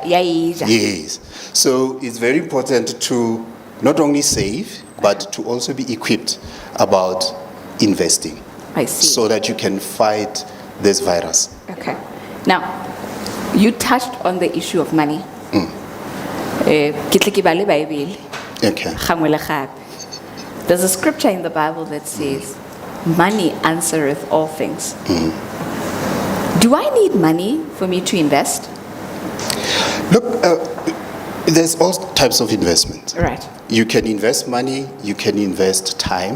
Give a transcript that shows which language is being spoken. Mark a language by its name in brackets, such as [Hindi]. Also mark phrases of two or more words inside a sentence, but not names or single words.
[English] Yes. So it's very important to not only save, but to also be equipped about investing I see. so that you can fight this virus. Okay. Now, you touched on the issue of money. [Tswana] Ke tle ke bale Bible, [English] Okay. [Tswana] gangwe le gape. [English] There's a scripture in the Bible that says, money answereth all things. Do I need money for me to invest? Look, There's all types of investment. Right. You can invest money, you can invest time,